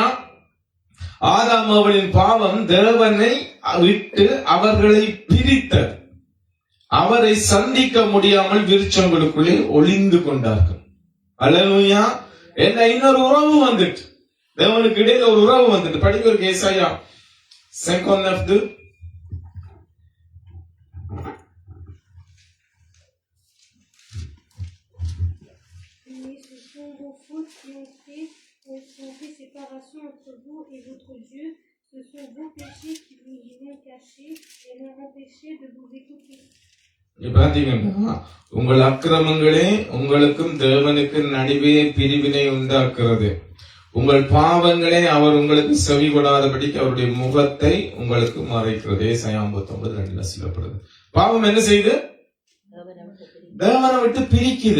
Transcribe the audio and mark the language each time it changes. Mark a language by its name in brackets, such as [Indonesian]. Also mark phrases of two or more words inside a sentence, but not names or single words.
[Tamil] ஆதாம் அவளின் பாவம் தேவனை விட்டு அவர்களை பிரித்தது. அவரை சந்திக்க முடியாமல் விருட்சங்களுக்குள்ளே ஒளிந்து கொண்டார்கள். அல்லேலூயா. என்ன, இன்னொரு உறவு வந்துட்டு, தேவனுக்கு இடையில ஒரு உறவு வந்துட்டு. படிக்கிற ஏசாயா 59. [French] Séparation entre vous et votre Dieu, ce sont vos péchés qui vous y ont cachés et m'ont empêché de vous écouter. [Tamil] பாத்தீங்கன்னா, உங்கள் அக்கிரமங்களே உங்களுக்கும் தேவனுக்கும் நடுவே பிரிவினை உண்டாக்குறது. உங்கள் பாவங்களே அவர் உங்களுக்கு செவி கொடாதபடிக்கு அவருடைய முகத்தை உங்களுக்கு மறைக்கிறது. ஏசாயா 59:2 சொல்லப்படுது. பாவம் என்ன செய்யுது? தேவனை விட்டு பிரிக்குது.